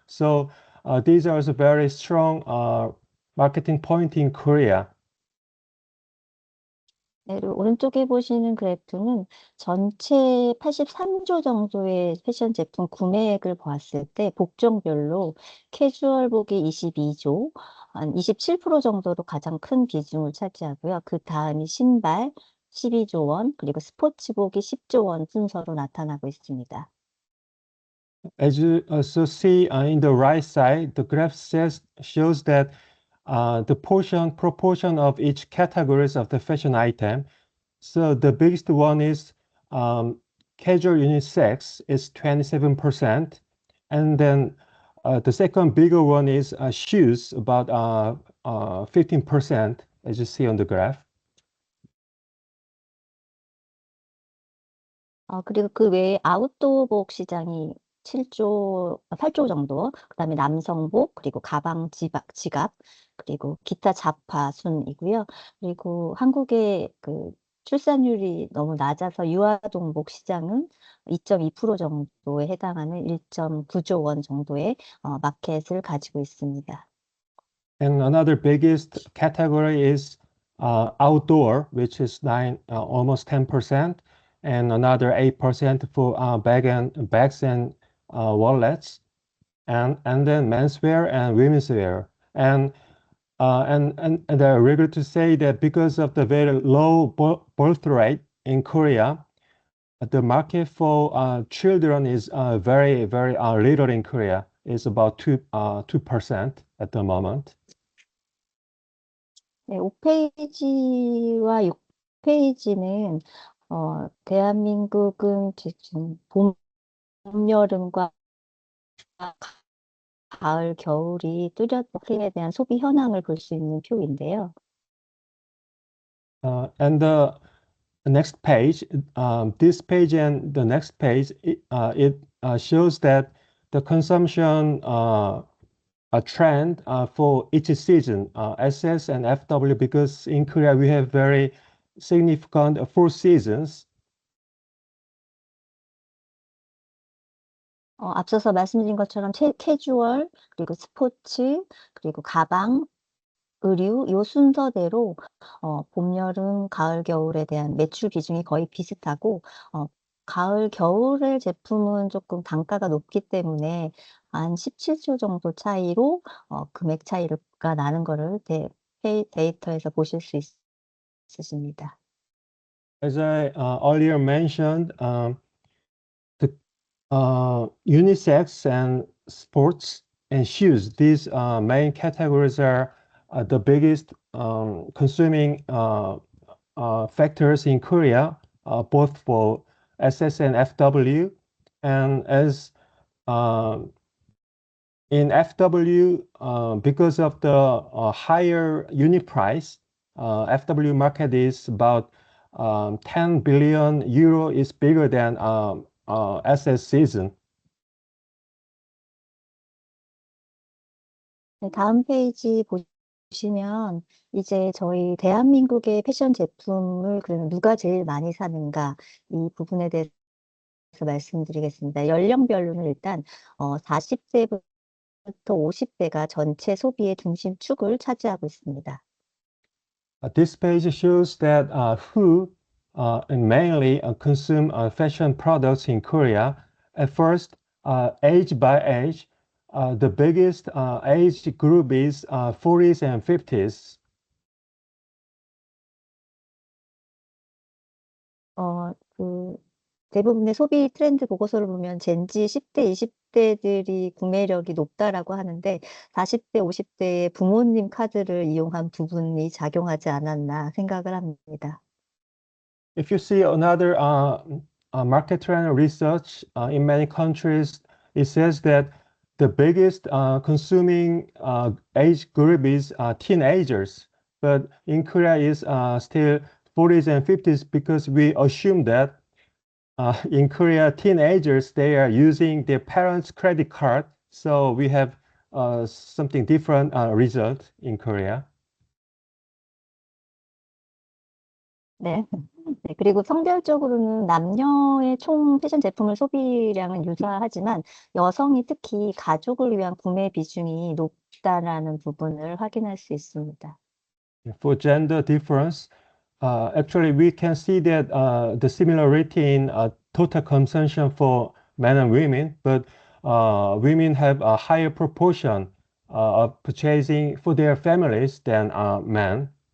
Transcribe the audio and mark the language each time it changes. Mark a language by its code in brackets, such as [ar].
[en] So these are also very strong marketing point in Korea. [ko] 네, 그리고 오른쪽에 보시는 그래프는 전체 83조 정도의 패션 제품 구매액을 보았을 때 복종별로 캐주얼복이 22조, 한 27% 정도로 가장 큰 비중을 차지하고요. 그 다음이 신발 12조 원, 그리고 스포츠복이 10조 원 순서로 나타나고 있습니다. [en] As you also see in the right side, the graph shows that the proportion of each categories of the fashion item. So the biggest one is casual unisex is 27%, and then the second bigger one is shoes, about 15%, as you see on the graph. [ko] 그리고 그 외에 아웃도어복 시장이 8조 정도, 그다음에 남성복, 그리고 가방, 지갑, 그리고 기타 잡화 순이고요. 그리고 한국의 그 출산율이 너무 낮아서 유아동복 시장은 2.2% 정도에 해당하는 1.9조 원 정도의 마켓을 가지고 있습니다. [en] And another biggest category is outdoor, which is almost 10%, and another 8% for bags and wallets, and then menswear and women's wear. And I'm regret to say that because of the very low birth rate in Korea, the market for children is very, very little in Korea. It's about 2% at the moment. [ko] 네, 5페이지와 6페이지는 대한민국은 지금 봄, 여름과 가을, 겨울이 뚜렷함에 대한 소비 현황을 볼 수 있는 표인데요. [en] And the next page, this page and the next page, it shows that the consumption a trend for each season, SS and FW, because in Korea we have very significant 4 seasons. [ko] 앞서서 말씀드린 것처럼 캐주얼, 그리고 스포츠, 그리고 가방, 의류, 요 순서대로 봄, 여름, 가을, 겨울에 대한 매출 비중이 거의 비슷하고 가을, 겨울의 제품은 조금 단가가 높기 때문에 한 17조 정도 차이로 금액 차이가 나는 거를 데이터에서 보실 수 있으십니다. [en] As I earlier mentioned, the unisex and sports and shoes, these main categories are the biggest consuming factors in Korea, both for SS and FW. And as in FW, because of the higher unit price, FW market is about 10 billion euro is bigger than SS season. [ko] 네, 다음 페이지 보시면 이제 저희 대한민국의 패션 제품을 그러면 누가 제일 많이 사는가 이 부분에 대해서 말씀드리겠습니다. 연령별로는 일단 40대부터 50대가 전체 소비의 중심축을 차지하고 있습니다. [en] This page shows that who mainly consume fashion products in Korea. At first, age by age, the biggest age group is 40s and 50s. [ko] 그 대부분의 소비 트렌드 보고서를 보면 젠지 10대, 20대들이 구매력이 높다라고 하는데 40대, 50대의 부모님 카드를 이용한 부분이 작용하지 않았나 생각을 합니다. [en] If you see another market trend research in many countries, it says that the biggest consuming age group is teenagers, but in Korea is still 40s and 50s because we assume that in Korea, teenagers, they are using their parents' credit card. So we have something different result in Korea. [ko] 네. 네, 그리고 성별적으로는 남녀의 총 패션 제품을 소비량은 유사하지만 여성이 특히 가족을 위한 구매 비중이 높다라는 부분을 확인할 수 있습니다. [en] For gender difference, actually, we can see that the similarity in total consumption for men and women, but women have a higher proportion of purchasing for their families than men.